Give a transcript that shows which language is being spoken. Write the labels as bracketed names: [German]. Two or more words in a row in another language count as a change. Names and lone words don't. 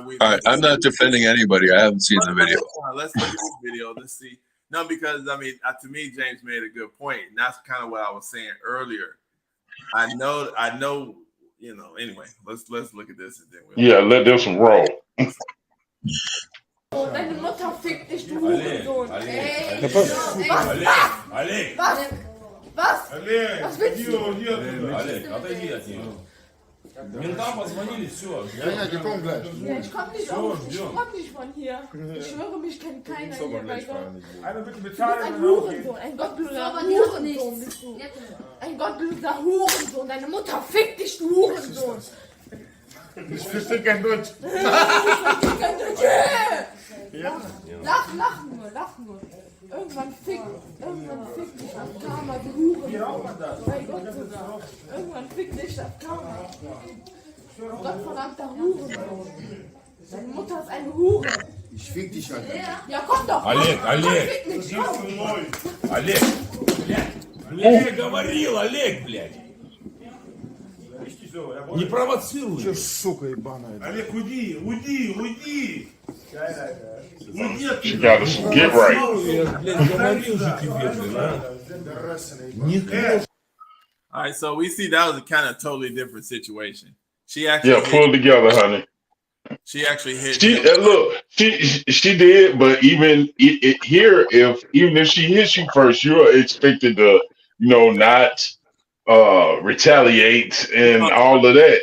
[English] All right, I'm not defending anybody. I haven't seen the video. Let's look at this video. Let's see. No, because I mean, to me, James made a good point, and that's kind of what I was saying earlier. I know. You know. Anyway, let's look at this and then let this one roll. [German] Deine Mutter fickt dich, du Hurensohn. Ey, was? Was willst du? [Russian] Ментам позвонили, все. [German] Ich komm nicht von hier. Ich schwöre, mich kennt keiner hier bei Gott. Du bist ein Hurensohn, ein gottloser Hurensohn bist du. Ein gottloser Hurensohn, deine Mutter fickt dich, du Hurensohn. Ich verstehe kein Deutsch. Lach nur. Irgendwann fickt dich das Karma, du Hurensohn. Bei Gott sogar. Irgendwann fickt dich das Karma. Gottverdammter Hurensohn. Deine Mutter ist eine Hure. Ich fick dich, Alter. Ja, komm doch. [Russian] Олег. Олег, блядь. Я тебе говорил, Олег, блядь. Не провоцируй. Че, сука ебаная. Олег, уйди. [English] She got to get right. All right, so we see that was a kind of totally different situation. She actually pull together, honey. She actually hit. She did, but even here, even if she hits you first, you're expected to, you know, not retaliate and all of that.